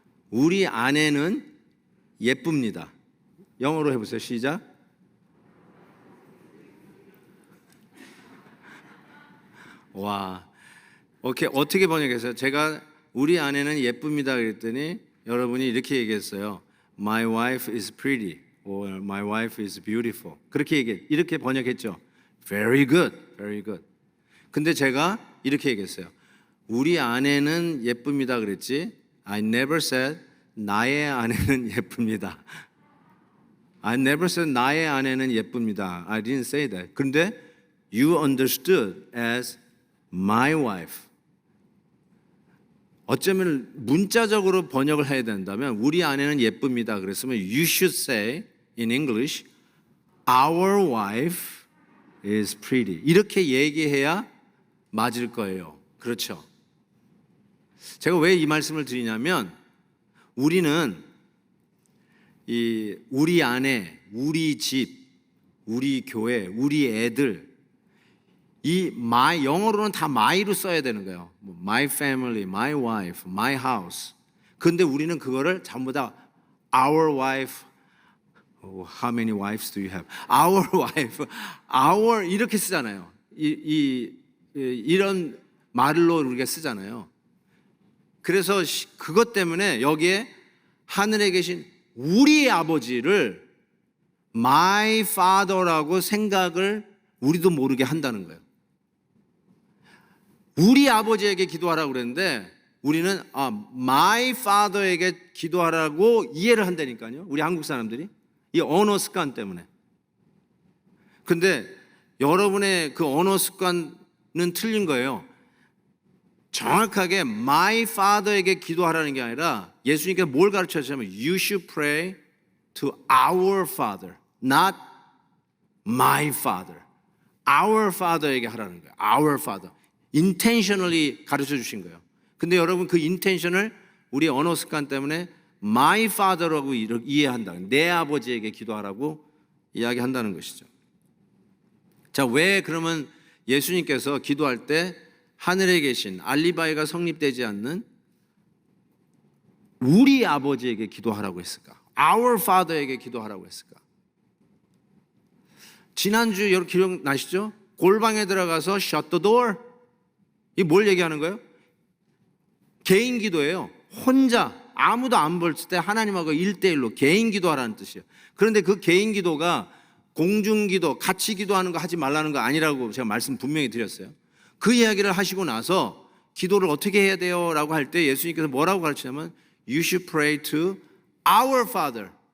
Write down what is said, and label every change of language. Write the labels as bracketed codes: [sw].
[ko] 우리 아내는 예쁩니다. 영어로 해보세요. 시작. 와, 오케이. 어떻게 번역했어요? 제가 우리 아내는 예쁩니다 그랬더니 여러분이 이렇게 얘기했어요. [en] My wife is pretty or my wife is beautiful. [ko] 이렇게 번역했죠. [en] Very good, very good. [ko] 근데 제가 이렇게 얘기했어요. 우리 아내는 예쁩니다 그랬지. [en] I never said [ko] 나의 아내는 예쁩니다. [en] I never said [ko] 나의 아내는 예쁩니다. [en] I didn't say that. [ko] 근데 [en] you understood as my wife. [ko] 어쩌면 문자적으로 번역을 해야 된다면 우리 아내는 예쁩니다 그랬으면 [en] you should say in English our wife is pretty. [ko] 이렇게 얘기해야 맞을 거예요. 그렇죠? 제가 왜 이 말씀을 드리냐면 우리는 우리 아내, 우리 집, 우리 교회, 우리 애들 이 my 영어로는 다 my로 써야 되는 거예요. [en] My family, my wife, my house. [ko] 근데 우리는 그거를 전부 다 our wife. [en] How many wives do you have? Our wife, our [ko] 이렇게 쓰잖아요. 이런 말로 우리가 쓰잖아요. 그래서 그것 때문에 여기에 하늘에 계신 우리 아버지를 [en] my father [ko] 라고 생각을 우리도 모르게 한다는 거예요. 우리 아버지에게 기도하라고 그랬는데 우리는 [en] my father [ko] 에게 기도하라고 이해를 한다니까요. 우리 한국 사람들이 이 언어 습관 때문에. 근데 여러분의 그 언어 습관은 틀린 거예요. [en] 정확하게 my father에게 [ko] 기도하라는 게 아니라 예수님께서 뭘 가르쳐 주셨냐면 [en] you should pray to our father, not my father. our father [ko] 에게 하라는 거예요. our father. intentionally 가르쳐 주신 거예요. 근데 여러분 그 intention을 우리 언어 습관 때문에 [en] my father [ko] 라고 이해한다. 내 아버지에게 기도하라고 이야기한다는 것이죠. 자, 왜 그러면 예수님께서 기도할 때 하늘에 계신 알리바이가 성립되지 않는 우리 아버지에게 기도하라고 했을까? [en] Our Father [ko] 에게 기도하라고 했을까? 지난주 여러분 기억나시죠? 골방에 들어가서 [en] shut the door. [ko] 이 뭘 얘기하는 거예요? 개인 기도예요. 혼자 아무도 안 볼 때 하나님하고 1대1로 개인 기도하라는 뜻이에요. 그런데 그 개인 기도가 공중기도, 같이 기도하는 거 하지 말라는 거 아니라고 제가 말씀 분명히 드렸어요. 그 이야기를 하시고 나서 기도를 어떻게 해야 돼요? 라고 할 때 예수님께서 뭐라고 가르치냐면 [en] You should pray to our Father.